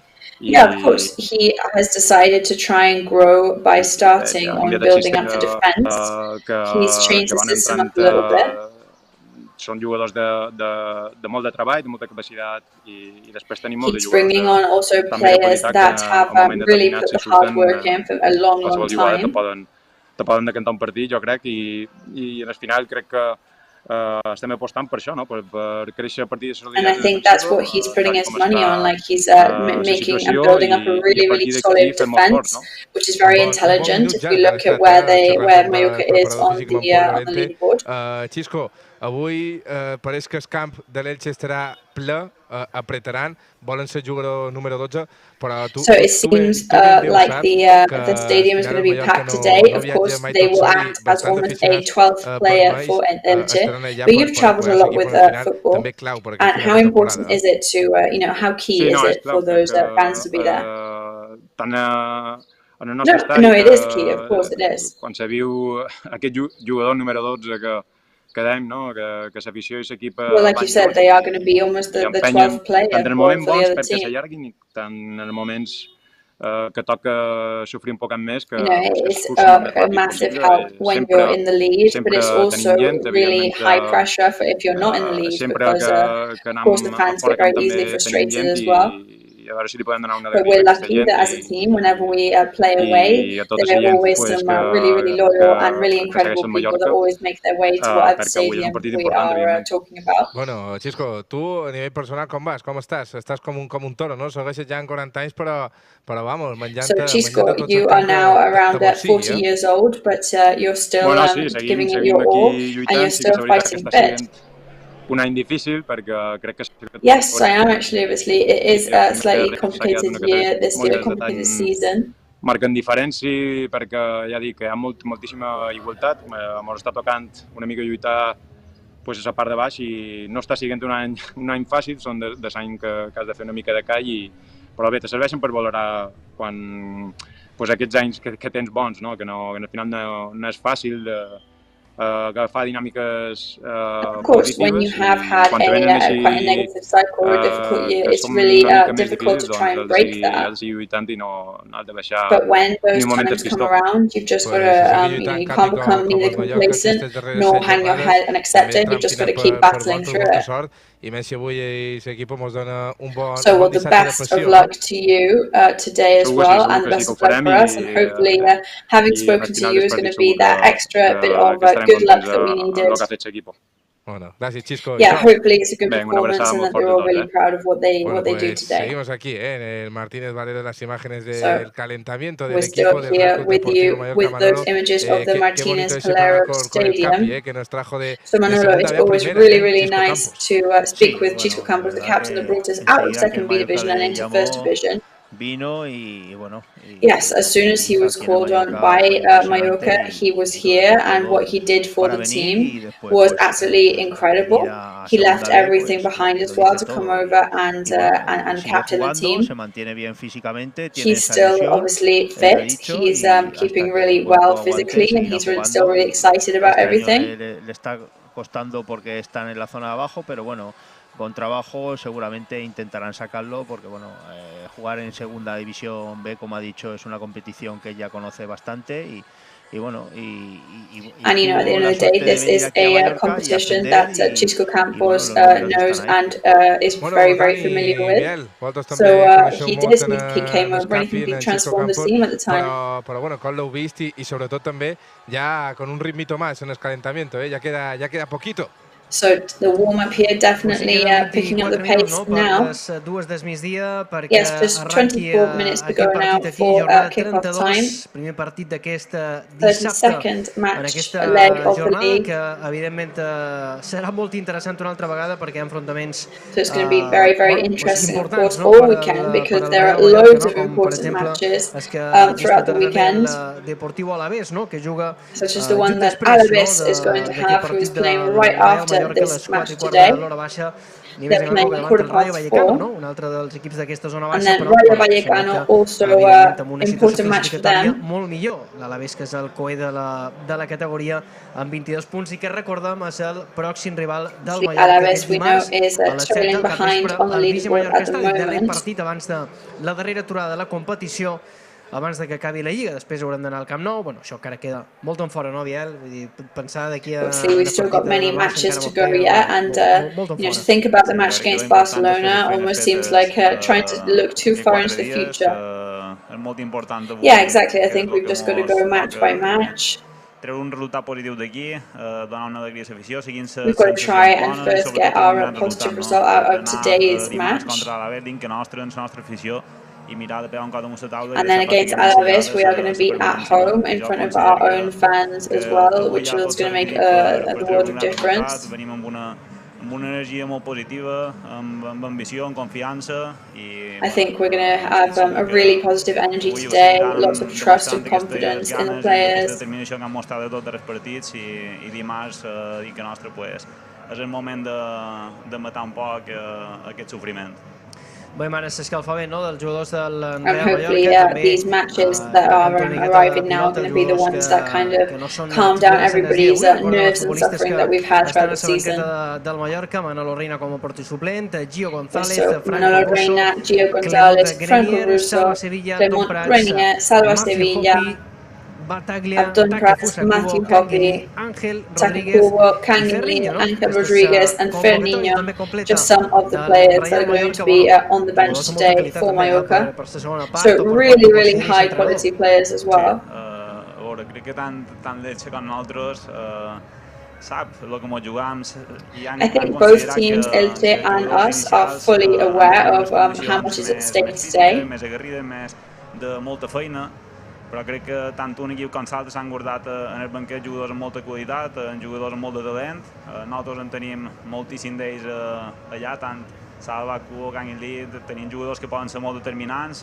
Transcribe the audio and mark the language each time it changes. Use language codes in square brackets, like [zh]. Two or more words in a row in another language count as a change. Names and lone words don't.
[en] Yeah, of course. He has decided to try and grow by starting on building up the defense. He's changed the system up a little bit. [ca] Són jugadors de molt de treball, de molta capacitat i després tenim molt de jugadors. [en] He's bringing on also players that have really put the hard work in for a long time. [ca] Te poden decantar un partit, jo crec, i al final crec que estem apostant per això, no? Per créixer a partir de solidaritat. [en] And I think that's what he's putting his money on, like he's making and building up a really solid defense, which is very intelligent if you look at where Mallorca is on the leaderboard. [ca] Chisco, avui pareix que el camp de l'Elche estarà ple, apretaran, volen ser jugador número 12, però tu... [en] So it seems like the stadium is going to be packed today. Of course, they will act as almost a 12th player for Elche. But you've traveled a lot with football. And how important is it to, how key is it for those fans to be there? No, it is key, of course it is. [ca] Quan se viu aquest jugador número 12 que dèiem, no? Que l'afició i l'equip... [en] Well, like you said, they are going to be almost the 12th player [ca] tant en els moments [en] for the [ca] bons [en] other [ca] perquè [en] team. [ca] s'allarguin i tant en els moments que toca sofrir un poc més que [en] it's a massive help when you're in the lead, but it's also really high pressure for if you're not in the lead, because of course the fans get very easily frustrated as well. [ca] A veure si li podem donar una [en] But we're lucky that as a team, whenever we play away, there are always some really loyal and really incredible people that always make their way to whatever stadium we are talking about. [ca] Bueno, Xisco, tu a nivell personal com vas? Com estàs? Estàs com un toro, no? Segueixes ja en 40 anys, però vamos, menjant-te... [en] So, Xisco, you are now around 40 years old, but you're still giving it your all, and you're still fighting fit. Un any difícil perquè crec que... Yes, I am actually, obviously. It is a slightly complicated year, this year, complicated season. [ca] Marquen diferència perquè, ja dic, hi ha moltíssima igualtat. Ens està tocant una mica lluitar a la part de baix i no està sent un any fàcil, són de l'any que has de fer una mica de call, però bé, te serveixen per valorar quan aquests anys que tens bons, que al final no és fàcil agafar dinàmiques [en] Of course, when you have had quite a negative cycle or a difficult year, it's really difficult to try and break that. But when those times come around, you've just got to, you can't become neither complacent nor hang your head and accept it. You've just got to keep battling through it. So, well, the best of luck to you today as well, and the best of luck for us. And hopefully, having spoken to you is going to be that extra bit of good luck that we needed. [es] Bueno, gracias, Xisco. [en] Yeah, hopefully it's a good performance and that they're all really proud of what they do today. [es] Seguimos aquí, el Martínez Valero, las imágenes del calentamiento del equipo. [en] We're still here with you with those images of the Martínez Valero Stadium. So Manolo, it's always really nice to speak with Xisco Campos, the captain that brought us out of second B division and into first division. Yes, as soon as he was called on by Mallorca, he was here, and what he did for the team was absolutely incredible. He left everything behind as well to come over and captain the team. He's still obviously fit. He's keeping really well physically, and he's still really excited about everything. [es] Con trabajo seguramente intentarán sacarlo porque jugar en segunda división B, como ha dicho, es una competición que ya conoce bastante y [en] And at the end of the day, this is a competition that Xisco Campos knows and is very familiar with. So he came over and he transformed the team at the time. [ca] Però bueno, com l'heu vist i sobretot també ja [es] con un ritmito más en el calentamiento, ya queda poquito. [en] So the warm-up here definitely picking up the pace now. Yes, just 24 minutes to go now for kick-off time. 32nd match leg of the league. So it's going to be very interesting, of course, all weekend, because there are loads of important matches throughout the weekend, such as the one that Alaves is going to have, who is playing right after this match today. They're playing at 4:15. And then Rayo Vallecano, also important match for them. [ca] L'Alaves, que és el coe de la categoria amb 22 punts i que recordem és el pròxim rival del Mallorca. [en] Alaves, we know, is trailing behind on the leaderboard at the moment. [ca] Partit abans de la darrera aturada de la competició, abans de que acabi la Lliga. Després haurem d'anar al Camp Nou. Bueno, això encara queda molt en fora, no, Biel? Vull dir, pensar d'aquí a... [en] We've still got many matches to go, and to think about the match against Barcelona almost seems like trying to look too far into the future. Yeah, exactly. I think we've just got to go match by match. [ca] Treure un resultat positiu d'aquí, donar una alegria a l'afició, [en] we've got to try and first get our positive result out of today's match. [ca] Contra l'Alaves, dins que nostra afició, [en] And then against Alaves, we are going to be at home in front of our own fans as well, which is going to make a world of difference. I think we're going to have a really positive energy today, lots of trust and confidence in the players. [ca] És el moment de matar un poc aquest sofriment. Veiem ara s'escalfa bé, no?, dels jugadors del Real Mallorca. [en] These matches that are arriving now are going to be the ones that kind of calm down everybody's nerves and suffering that we've had throughout the season. [ca] Del Mallorca, Manolo Reina com a porter suplent, Gio González, [en] Manolo Reina, Gio González, Franco Russo, Clement Grenier, Salva Sevilla, Abdon Prats, Matthew Poppy, Kubo, Canal, Ángel Rodríguez and Ferninho, just some of the players that are going to be on the bench today for Mallorca. So really, really high quality players as well. [ca] Crec que tant l'Elche com nosaltres sap el que ens jugam. [en] I think both teams, Elche and us, are fully aware of how much is at stake today. [ca] Més aguerrida, més de molta feina. Però crec que tant un equip com l'altre s'han guardat en el banquet jugadors amb molta qualitat, jugadors amb molt de talent. Nosaltres en tenim moltíssim d'ells allà, tant Salva, Kubo, Canal, tenim jugadors que poden ser molt determinants.